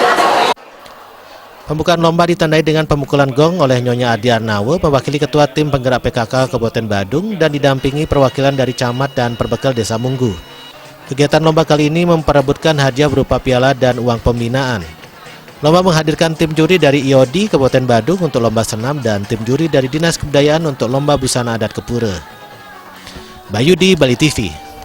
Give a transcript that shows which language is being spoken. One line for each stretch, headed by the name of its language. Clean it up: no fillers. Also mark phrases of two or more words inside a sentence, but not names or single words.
Indonesian: Pembukaan lomba ditandai dengan pemukulan gong oleh Nyonya Adi Arnawe, mewakili Ketua Tim Penggerak PKK Kabupaten Badung, dan didampingi perwakilan dari Camat dan Perbekal Desa Munggu. Kegiatan lomba kali ini memperebutkan hadiah berupa piala dan uang pembinaan. Lomba menghadirkan tim juri dari IOD Kabupaten Badung untuk lomba senam dan tim juri dari Dinas Kebudayaan untuk lomba busana adat Kepura. Bayudi, Bali TV.